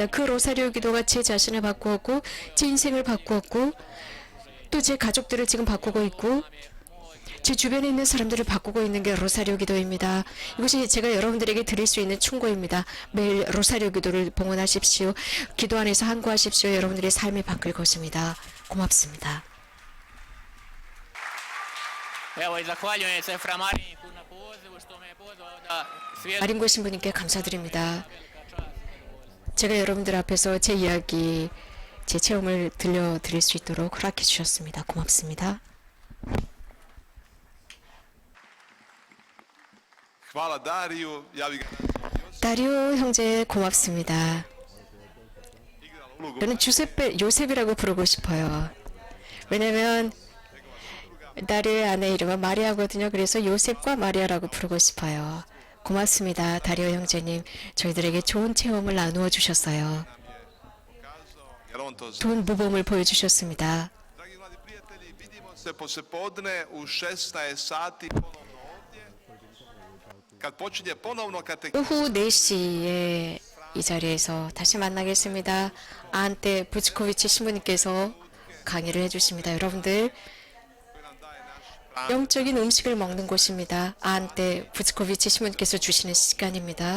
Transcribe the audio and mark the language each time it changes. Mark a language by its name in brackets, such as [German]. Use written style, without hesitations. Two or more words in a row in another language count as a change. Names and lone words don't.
[Korean] 그 로사리오 기도가 제 자신을 바꾸었고 제 인생을 바꾸었고 또 제 가족들을 지금 바꾸고 있고 제 주변에 있는 사람들을 바꾸고 있는 게 로사리오 기도입니다. 이것이 제가 여러분들에게 드릴 수 있는 충고입니다. 매일 로사리오 기도를 봉헌하십시오. 기도 안에서 항구하십시오. 여러분들의 삶이 바뀔 것입니다. 고맙습니다. [Croatian] Evo i zahvaljujem se Fra Marinku na pozivu što me je pozvao da svjedočim. [Korean] 마린고 신부님께 감사드립니다. 제가 여러분들 앞에서 제 이야기, 제 체험을 들려드릴 수 있도록 허락해 주셨습니다. 고맙습니다. [Croatian] Hvala Dariju, ja bih ga [Korean] 다리오 형제 고맙습니다. [Croatian] igrala ulogu [Korean] 저는 요셉이라고 부르고 싶어요. 왜냐면 다리오의 아내 이름은 마리아거든요. 그래서 요셉과 마리아라고 부르고 싶어요. 고맙습니다. 다리오 형제님. 저희들에게 좋은 체험을 나누어 주셨어요. [Croatian] jer on to zna. [Korean] 좋은 모범을 보여주셨습니다. [Croatian] Dragi mladi prijatelji, vidimo se poslijepodne u 16 sati ponovno ovdje. Kad počinje ponovno katekizam, [Korean] 오후 4시에 이 자리에서 다시 만나겠습니다. 안테 부츠코비치 신부님께서 강의를 해주십니다. 여러분들 영적인 음식을 먹는 곳입니다. 안테 부츠코비치 신부님께서 주시는 시간입니다.